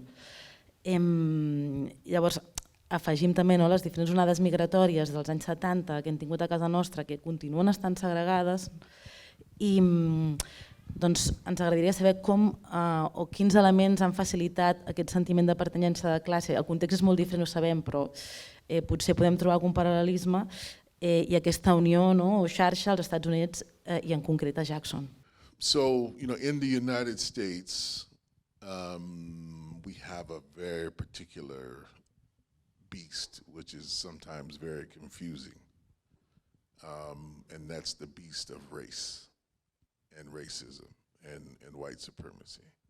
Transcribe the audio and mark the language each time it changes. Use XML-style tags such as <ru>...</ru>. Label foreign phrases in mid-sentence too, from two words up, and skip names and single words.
<ca>Llavors, afegim també les diferents onades migratòries dels anys 70 que hem tingut a casa nostra, que continuen estant segregades, i Doncs ens agradaria saber com o quins elements han facilitat aquest sentiment de pertanyença de classe. El context és molt diferent, ho sabem, però potser podem trobar algun paral·lelisme i aquesta unió o xarxa als Estats Units i en concret a Jackson.</ca> <en>So, in the United States, we have a very particular beast, which is sometimes very confusing. And that's the beast of race and racism and white supremacy.</en>